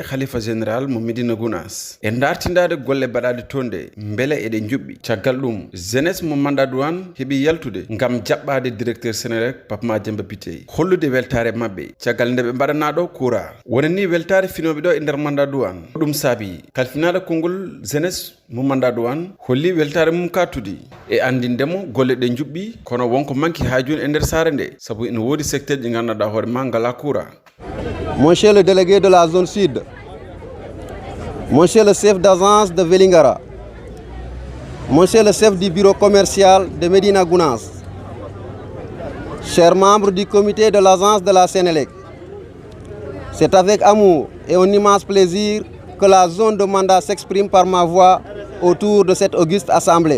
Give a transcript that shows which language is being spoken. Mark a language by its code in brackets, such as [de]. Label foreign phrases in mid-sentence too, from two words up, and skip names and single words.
[ff] khalifa général mo Medina Gounass e dartindade golle baɗade tonde beele eɗe juɓɓi caggal ɗum jeunesse mo Manda Douane heeɓi yaltude gam jaɓɓade directeur Senelec Pape Mademba Biteye hollude weltare mabɓe caggal nde ɓe mbaɗana ɗo courant wonani weltare finoɓe ɗo e nder Manda Douane ɗum saabi kalfinaɗo konngol jeunesse mo Manda Douane holli weltare mum katudi e andindemo golle ɗe juɓɓi kono wonko manki ha joni e nder saare nde sabu ene wodi secteur ɗi ganduɗa hoore ma ngala courant. [fr] Monsieur le délégué de la zone sud, monsieur le chef d'agence de Vélingara, monsieur le chef du bureau commercial de Medina Gounass, chers membres du comité de l'agence de la Senelec, c'est avec amour et un immense plaisir que la zone de Manda s'exprime par ma voix autour de cette auguste assemblée.